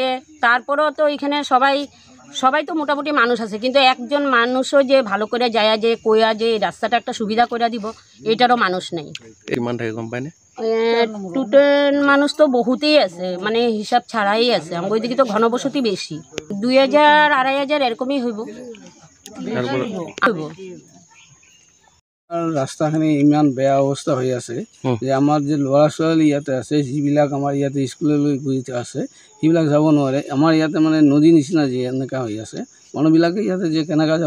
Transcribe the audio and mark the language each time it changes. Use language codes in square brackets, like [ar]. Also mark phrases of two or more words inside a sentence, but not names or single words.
[bn] তারপরেও তো এখানে সবাই তো মোটামুটি মানুষ আছে, কিন্তু একজন মানুষও যে ভালো করে যায় যে কইয়া যে রাস্তাটা একটা সুবিধা করে দিব, এটারও মানুষ নেই। টোটাল মানুষ তো বহুতেই আছে, মানে হিসাব ছাড়াই আছে। আমার ওইদিকে তো ঘনবসতি বেশি, 2000-2500 এরকমই হইব। [as] ৰাস্তাখিনি ইমান বেয়া অৱস্থা হৈ আছে যে আমাৰ যে ল'ৰা ছোৱালী ইয়াতে আছে, যিবিলাক আমাৰ ইয়াতে স্কুললৈ গৈ আছে, সেইবিলাক যাব নোৱাৰে। আমাৰ ইয়াতে মানে নদী নিচিনা যে এনেকুৱা হৈ আছে, মানুহবিলাকে ইয়াতে যে কেনেকৈ যাব।